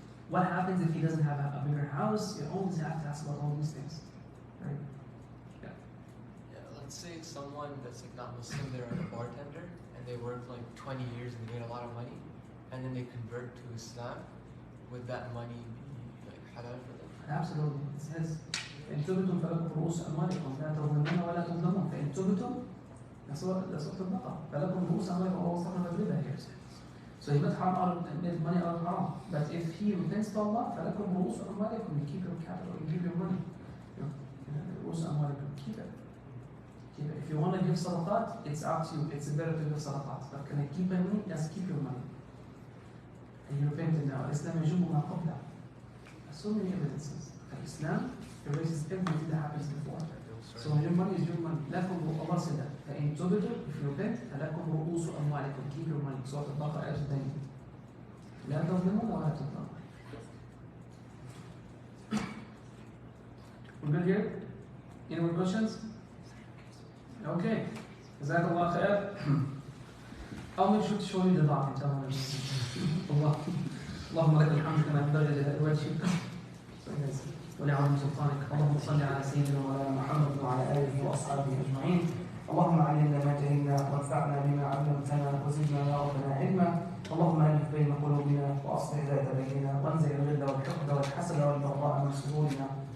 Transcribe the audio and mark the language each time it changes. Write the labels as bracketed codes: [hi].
[en] What happens if he doesn't have a bigger house? You always have to ask about all these things, right? Yeah, let's say someone that's like not Muslim, they're a bartender, and they work like 20 years and they get a lot of money, and then they convert to Islam, would that money be like halal for them? Absolutely. It says, [ar] فإن تبتم فلكم رؤوس أموالكم لا تظلمون ولا تظلمون فإن تبتم [en] that's what [ar] البقرة فلكم رؤوس أموالكم الله استخدم الربا here. [en] So he made made money out of haram. But if he repents to Allah, [ar] فلكم رؤوس أموالكم, [en] you keep your capital, you keep your money. [ar] رؤوس أموالكم, [en] keep it. Keep it. If you want to give sadaqat, it's up to you. It's better to give sadaqat. But can I keep my money? Yes, keep your money. And you repent now. [ar] Islam يجب ما قبله. [en] So many evidences. Islam erases everything that happens before. So your money is your money. لكم Allah said that. [ar] فإن تبتم, [en] if you repent, [ar] فلكم رؤوس أموالكم. [en] Keep your money. [ar] سورة البقرة آية 2. لا تظلمون ولا تظلمون. [en] We good here? Any more questions? Okay. Jazakallah khair. I'll make sure to show you the dua inshallah. [ar] Allah. اللهم لك الحمد كما ينبغي لجلال وجهك ولعظيم سلطانك. اللهم صل على سيدنا مولانا محمد وعلى اله واصحابه اجمعين. اللهم علمنا ما جهلنا وانفعنا بما علمتنا وزدنا يا ربنا علما. اللهم الف بين قلوبنا واصلح ذات بيننا وانزع الغل والحقد والحسد والبغضاء من صدورنا.